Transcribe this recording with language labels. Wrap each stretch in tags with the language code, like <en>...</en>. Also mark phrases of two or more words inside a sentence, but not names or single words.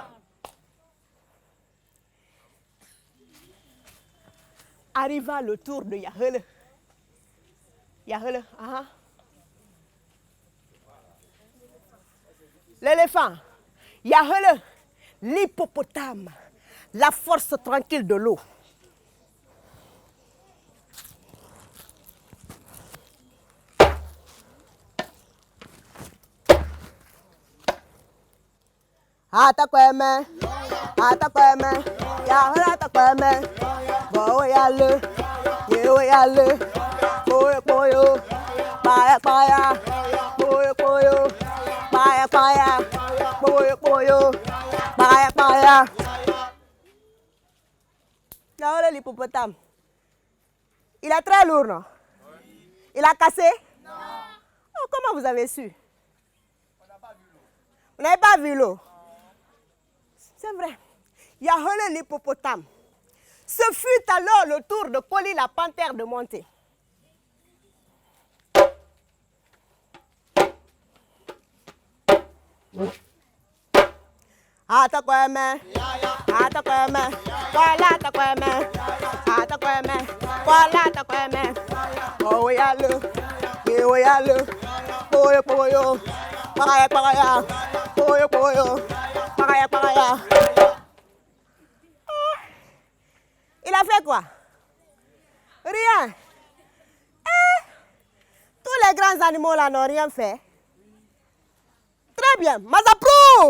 <fr>Arriva le tour de Yahweh. Yahweh, ah. L'éléphant. Yahweh, l'hippopotame, la force tranquille de l'eau. Atakweme, atakweme, Yahweh atakweme, Yehoyale, Yehoyale, Poyo Poyo, Paya Paya, Poyo Poyo, Paya Paya, Poyo Poyo, Paya Paya. Yahweh l'hippopotame. Il est très lourd, non? Il a cassé? Non. Oh, comment vous avez su? On n'a pas vu l'eau. Vous n'avez pas vu l'eau? C'est vrai. Yahweh l'hippopotame. Ce fut alors le tour de Koli la panthère de monter. Atakweme, atakweme, kwala atakweme, atakweme, kwala atakweme. Yehoyale, Yehoyale, Poyo Poyo, Paraya Paraya, Poyo Poyo, Paraya Paraya. Il a fait quoi? Rien. Tous les grands animaux là n'ont rien fait. Très bien. Mazaprou!</fr>